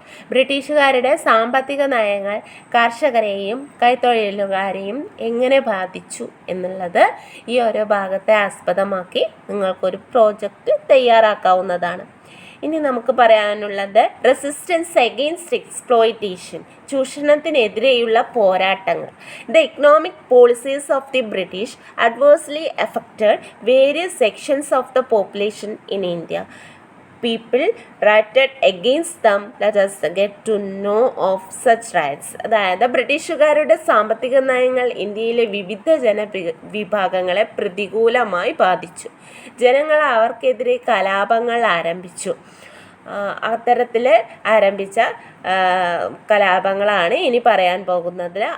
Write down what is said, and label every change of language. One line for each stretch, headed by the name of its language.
Malayalam: ബ്രിട്ടീഷുകാരുടെ സാമ്പത്തിക നയങ്ങൾ കർഷകരെയും കൈത്തൊഴിലുകാരെയും എങ്ങനെ ബാധിച്ചു എന്നുള്ളത് ഈ ഓരോ ഭാഗത്തെ ആസ്പദമാക്കി നിങ്ങൾക്കൊരു പ്രോജക്റ്റ് തയ്യാറാക്കാവുന്നതാണ്. ഇനി നമുക്ക് പറയാനുള്ളത്
English: resistance against exploitation,
Malayalam: ചൂഷണത്തിനെതിരെയുള്ള പോരാട്ടങ്ങൾ.
English: The economic policies of the British adversely affected various sections of the population in India. People rioted against them. Let us get to know of such riots.
Malayalam: അതായത് ബ്രിട്ടീഷുകാരുടെ സാമ്പത്തിക നയങ്ങൾ ഇന്ത്യയിലെ വിവിധ ജനവിഭാഗങ്ങളെ പ്രതികൂലമായി ബാധിച്ചു. ജനങ്ങൾ അവർക്കെതിരെ കലാപങ്ങൾ ആരംഭിച്ചു. അത്തരത്തിൽ ആരംഭിച്ച കലാപങ്ങളാണ് ഇനി പറയാൻ പോകുന്നത്.